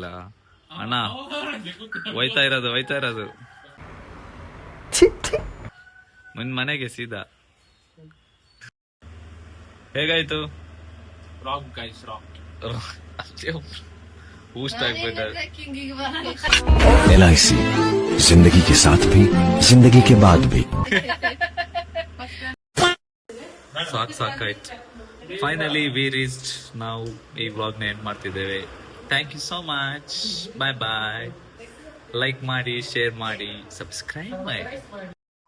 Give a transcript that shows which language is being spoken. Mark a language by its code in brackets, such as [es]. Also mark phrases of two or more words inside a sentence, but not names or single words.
[kn] ಅಣ್ಣ ಹೋಯ್ತಾ ಇರೋದು ಮನೆಗೆ ಸೀದಾ. ಹೇಗಾಯ್ತು? ಬೂಸ್ಟ್ ಆಗ್ಬೇಕಾದ್ರೆ [hi] LIC जिंदगी के साथ भी जिंदगी के बाद भी. [kn] ಸಾಕಾಯ್ತು. [en] Finally we reached. [kn] ನಾವು ಈ ವ್ಲಾಗ್ ನ ಎಂಡ್ ಮಾಡ್ತಿದ್ದೇವೆ. [en] Thank you so much. Bye bye. [kn] ಲೈಕ್ ಮಾಡಿ, ಶೇರ್ ಮಾಡಿ, ಸಬ್ಸ್ಕ್ರೈಬ್ ಮಾಡಿ.